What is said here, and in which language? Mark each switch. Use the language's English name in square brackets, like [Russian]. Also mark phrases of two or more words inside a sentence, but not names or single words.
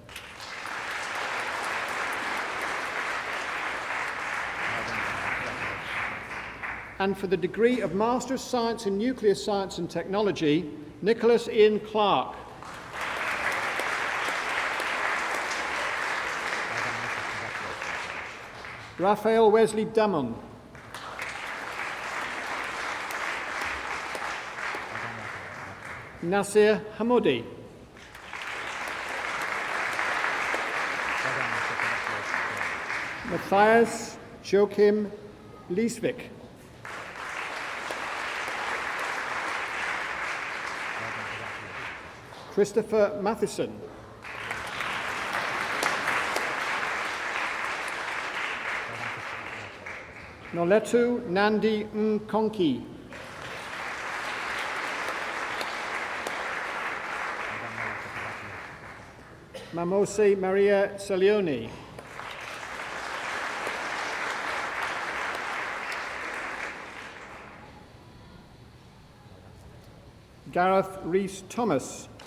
[English] And for the degree of Master of Science in Nuclear Science and Technology, Nicholas Ian Clark. Raphael Wesley Damon. Nasir Hamoudi. Matthias Joachim Liesvik. Christopher Matheson. Noletu Nandi Nkonki. Mamose Maria Salioni. Gareth Rees Thomas.